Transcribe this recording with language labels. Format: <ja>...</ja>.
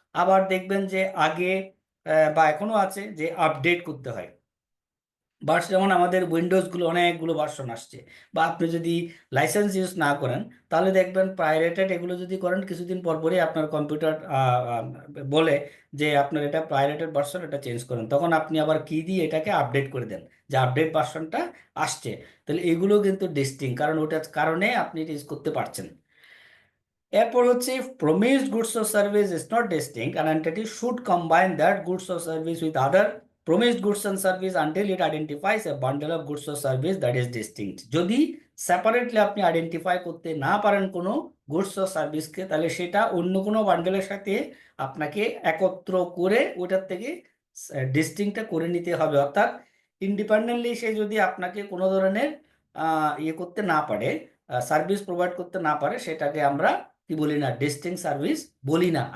<bn>আবার দেখবেন যে আগে বা এখনো আছে যে আপডেট করতে হয় ভার্সন, যেমন আমাদের উইন্ডোজগুলো অনেকগুলো ভার্সন আসছে, বা আপনি যদি লাইসেন্স ইউজ না করেন তাহলে দেখবেন পাইরেটেড এগুলো যদি করেন কিছুদিন পর পরই আপনার কম্পিউটার বলে যে আপনার এটা পাইরেটেড ভার্সন, এটা চেঞ্জ করেন, তখন আপনি আবার কি দিয়ে এটাকে আপডেট করে দেন যে আপডেট ভার্সনটা আসছে। তাহলে এগুলো কিন্তু ডিস্টিং, কারণ ওটার কারণে আপনি এটা ইউজ করতে পারছেন। এরপর হচ্ছে</bn> <en>Promised goods or service is not distinct, an entity should combine that goods or service with other promised goods and service until it identifies a bundle of goods or service that is distinct.</en> <bn>যদি separately আপনি identify করতে না পারেন কোনো goods or সার্ভিসকে, তাহলে সেটা অন্য কোনো বান্ডেলের সাথে আপনাকে একত্র করে ওটার থেকে ডিস্টিংটা করে নিতে হবে। অর্থাৎ ইন্ডিপেন্ডেন্টলি সে যদি আপনাকে কোনো ধরনের ইয়ে করতে না পারে, সার্ভিস প্রোভাইড করতে না পারে, সেটাকে আমরা কি বলি না, ডিস্টিংক্ট সার্ভিস বলি না।</bn>